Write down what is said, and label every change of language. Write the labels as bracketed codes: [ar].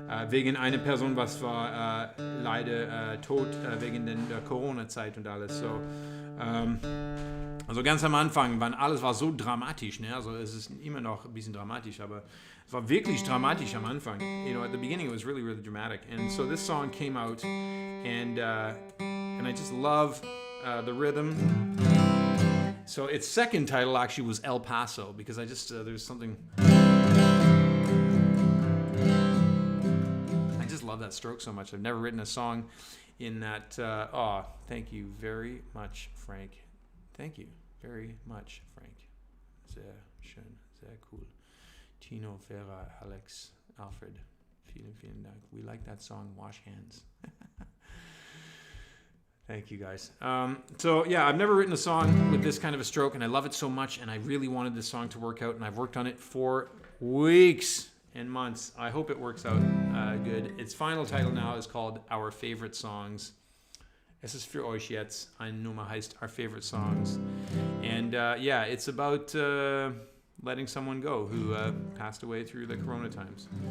[de] Wegen einer Person, was war leider tot wegen der Corona-Zeit und alles. So, also ganz am Anfang alles war so dramatisch, ne? Also es ist immer noch ein bisschen dramatisch, aber es war wirklich dramatisch am Anfang. [en] At the beginning it was really, really dramatic. And so this song came out, and I just love the rhythm. So its second title actually was El Paso, because I just there's something, I just love that stroke so much. I've never written a song in that. Thank you very much, Frank. Thank you very much, Frank. [de] Sehr schön, sehr cool. Tino, Vera, Alex, Alfred, vielen Dank. [en] We like that song, Wash Hands. Thank you, guys. I've never written a song with this kind of a stroke, and I love it so much, and I really wanted this song to work out, and I've worked on it for weeks and months. I hope it works out good. Its final title now is called Our Favorite Songs. [de] Es ist für euch jetzt. Eine Nummer heißt Our Favorite Songs. [en] And it's about letting someone go who passed away through the Corona times.